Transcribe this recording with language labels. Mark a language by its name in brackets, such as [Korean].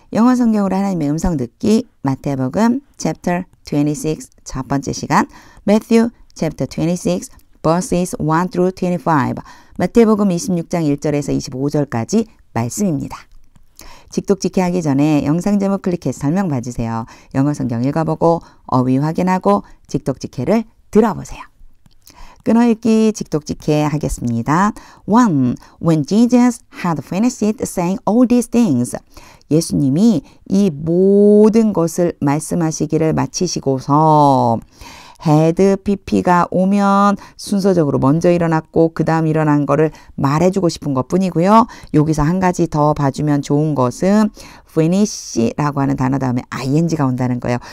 [Korean] 영어 성경으로 하나님의 음성 듣기 마태복음 chapter 26 첫 번째 시간 [English] Matthew chapter 26 verses 1 through 25 [Korean] 마태복음 26장 1절에서 25절까지 말씀입니다. 직독직해 하기 전에 영상 제목 클릭해서 설명 봐주세요. 영어 성경 읽어보고 어휘 확인하고 직독직해를 들어보세요. 끊어읽기 직독직해 하겠습니다. 1. [English] When Jesus had finished saying all these things. [Korean] 예수님이 이 모든 것을 말씀하시기를 마치시고서 had PP가 오면 순서적으로 먼저 일어났고 그 다음 일어난 거를 말해주고 싶은 것 뿐이고요. 여기서 한 가지 더 봐주면 좋은 것은 finish라고 하는 단어 다음에 ing가 온다는 거예요.